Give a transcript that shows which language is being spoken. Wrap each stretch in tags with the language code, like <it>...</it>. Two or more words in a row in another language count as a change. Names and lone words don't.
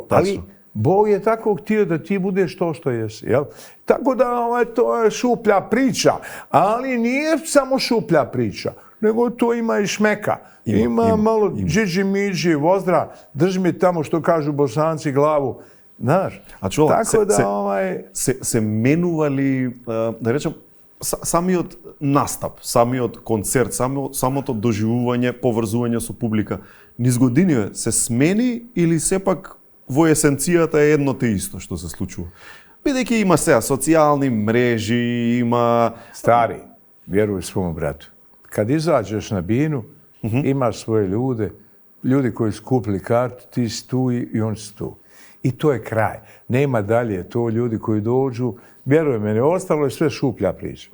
<bs>Ali Bog je tako htio da ti budeš to što jesi. Jel? Tako da to je šuplja priča, ali nije samo šuplja priča, nego to ima i šmeka. Ima malo džiđi miđi, vozdra, drži mi tamo što kažu Bosanci glavu. Znaš,</bs> <mk>а чула,</mk> <bs>tako da</bs> <mk>се менували, да речем, самиот настап, самиот концерт, самото доживување, поврзување со публика, низ години се смени или сепак во есенцијата е едно те исто што се случува? Бидејќи има сега социјални мрежи, има...</mk> <bs>Stari, vjeruj svom bratu. Kad izađeš na binu, imaš svoje ljude, ljudi koji su kupili kartu, ti si tu i oni su tu. I to je kraj. Nema dalje. To ljudi koji dođu, vjeruj mene, ostalo je sve šuplja priča.</bs>